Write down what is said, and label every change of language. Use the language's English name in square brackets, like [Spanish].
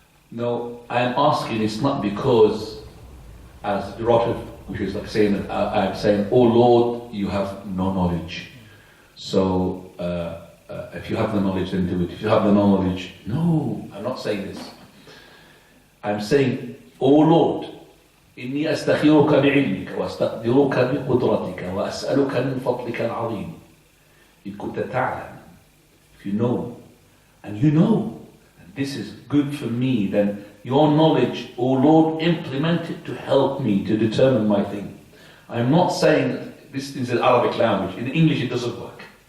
[English] No, I am asking, it's not because as derogative, which is like saying, I'm saying, oh Lord, you have no knowledge. So, if you have the knowledge, then do it. If you have the knowledge, no, I'm not saying this. I'm saying, oh Lord, [Arabic] إني أستخيرك بعلمك وأستقدرك بقدرتك وأسألك من فضلك العظيم. إن كنت تعلم, [English] if you know, and you know, and this is good for me, then your knowledge, oh Lord, implement it to help me to determine my thing. I'm not saying that this is an Arabic language. In English, it doesn't work.